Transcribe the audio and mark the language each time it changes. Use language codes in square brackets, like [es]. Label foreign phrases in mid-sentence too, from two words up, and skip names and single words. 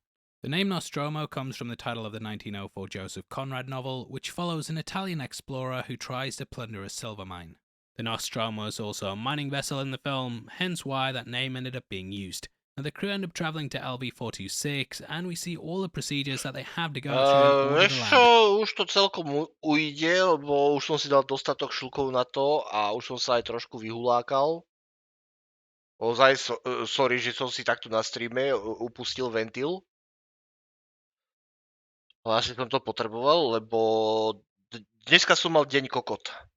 [en] The name Nostromo comes from the title of the 1904 Joseph Conrad novel, which follows an Italian explorer who tries to plunder a silver mine. The Nostromo is also a mining vessel in the film, hence why that name ended up being used. Now the crew end up travelling to LV-426, and we see all the procedures that they have to go through in order to land. [sk] Už to celkom ujde, lebo už som si dal dostatok šľukov na to a už som sa aj trošku vyhulákal. Ozaj, sorry, že som si takto na streame upustil ventil. Ale asi som to potreboval, lebo dneska som mal deň kokot.